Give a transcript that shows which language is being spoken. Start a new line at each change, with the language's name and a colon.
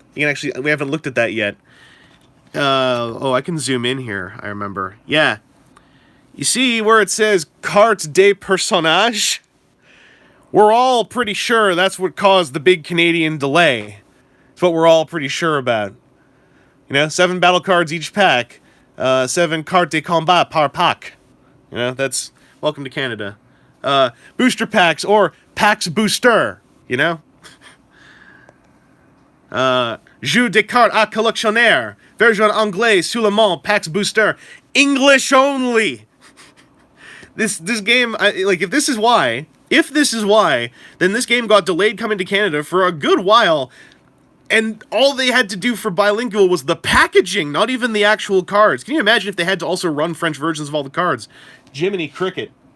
English: You can actually, we haven't looked at that yet. Oh, I can zoom in here, I remember. Yeah. You see where it says Carte des Personnages? We're all pretty sure that's what caused the big Canadian delay. It's what we're all pretty sure about. You know, 7 battle cards each pack.
French: 7 cartes de combat par pack.
English: You know, that's... Welcome to Canada. Booster packs or packs booster. You know?
French: Jeu de cartes à collectionnaire. Version anglais, seulement, packs booster.
English: English only! This game, like, if this is why, then this game got delayed coming to Canada for a good while, and all they had to do for bilingual was the packaging, not even the actual cards. Can you imagine if they had to also run French versions of all the cards? Jiminy Cricket.